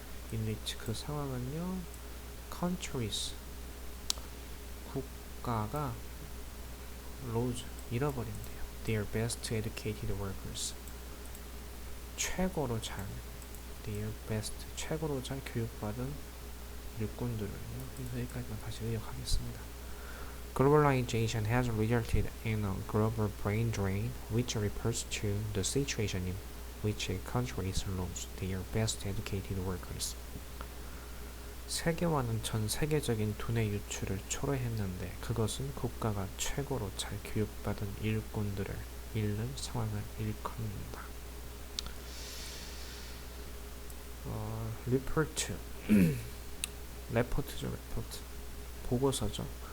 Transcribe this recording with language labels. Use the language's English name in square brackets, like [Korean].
[English] in which [Korean] 그 상황은요 [English] countries [Korean] 국가가 [English] lose [Korean] 잃어버린대요. [English] their best educated workers [Korean] 최고로 잘 [English] their best [Korean] 최고로 잘 교육받은 일꾼들을요. 그래서 여기까지만 다시 요약하겠습니다. [English] Globalization has resulted in a global brain drain, which refers to the situation in which a country lose their best educated workers. [Korean] 세계화는 전 세계적인 두뇌 유출을 초래했는데 그것은 국가가 최고로 잘 교육받은 일꾼들을 잃는 상황을 일컫는다. 리포트 레포트죠. 레포트 보고서죠.